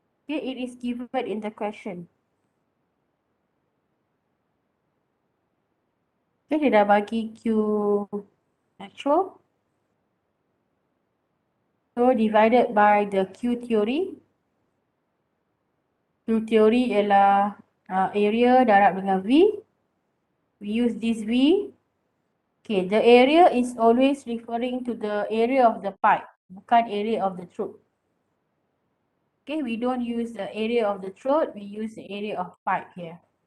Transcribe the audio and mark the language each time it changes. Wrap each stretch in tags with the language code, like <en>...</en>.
<en>Okay, it is given in the question.</en> <ms>Okay, dia dah bagi Q actual.</ms> <en>So divided by the Q theory.</en> <ms>Q theory ialah area darab dengan V.</ms> <en>We use this V. Okay, the area is always referring to the area of the pipe,</en> <ms>bukan</ms> <en>area of the throat. Okay, we don't use the area of the throat, we use the area of pipe here.</en>